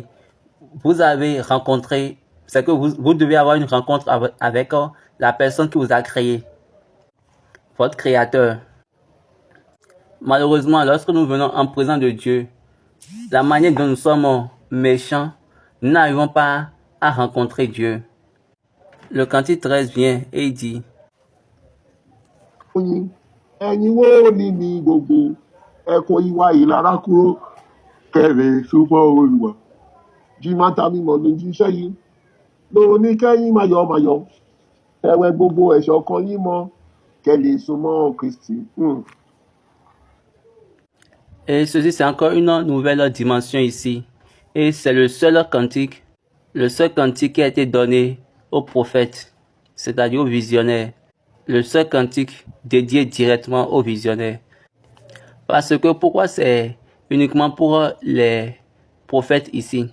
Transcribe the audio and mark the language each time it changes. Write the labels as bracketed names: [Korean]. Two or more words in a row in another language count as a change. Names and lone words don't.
[French] Vous avez rencontré, c'est que vous devez avoir une rencontre avec la personne qui vous a créé, votre créateur. Malheureusement, lorsque nous venons en présence de Dieu, la manière dont nous sommes méchants, nous n'arrivons pas à rencontrer Dieu. Le Cantique 13 vient et il dit, [Yoruba] ẹ̀yin wo ni ní gbogbo ẹ kó ìwà ìlara kúrò kẹrẹ súnmọ́ Olúwa jí má ta mímọ́ lójú iṣẹ́ yìí lóní kẹ́yìn mayọ̀ ẹ̀wẹ̀ gbogbo ẹ̀ṣọ́ kan yín mọ́ kẹ́ lè súnmọ́ Kristi. [French] Et ceci, c'est encore une nouvelle dimension ici. Et c'est le seul cantique qui a été donné aux prophètes, c'est-à-dire aux visionnaires. Le seul cantique dédié directement aux visionnaires. Parce que pourquoi c'est uniquement pour les prophètes ici?